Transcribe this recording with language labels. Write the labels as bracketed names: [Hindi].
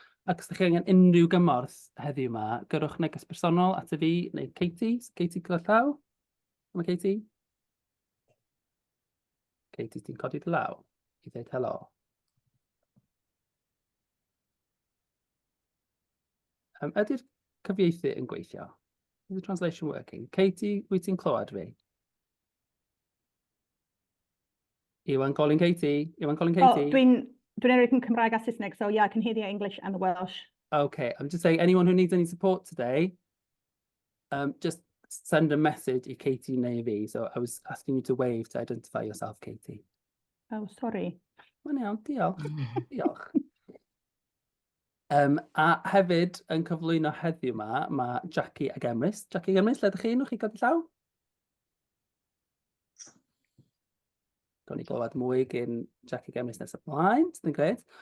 [Welsh] Ac os ydych chi angen unrhyw gymorth heddiw yma, gyrwch neges personol at y fi neu Katie. Katie gyda'r llaw? Yma Katie? Katie, ti'n codi dy law i ddweud helo. Ydy'r cyfieithu yn gweithio? [English] Is the translation working? [Welsh] Katie, wyt ti'n clywed fi? [English] Iwan calling Katie? Iwan calling Katie? Oh, [Welsh] dwi'n erioed yn Cymraeg a Saesneg, [English] so yeah, I can hear the English and the Welsh. Okay, I'm just saying anyone who needs any support today, just send a message to Katie [Welsh] neu fi. [English] So I was asking you to wave to identify yourself, Katie. Oh, sorry. [Welsh] Mae'n iawn, diolch. Diolch. A hefyd yn cyflwyno heddiw yma, mae Jackie ag Emrys. Jackie ag Emrys, lle ydych chi? Nwch chi godi llaw? Gawn ni glywed mwy gyn Jackie ag Emrys nes ymlaen. Sy'n gred.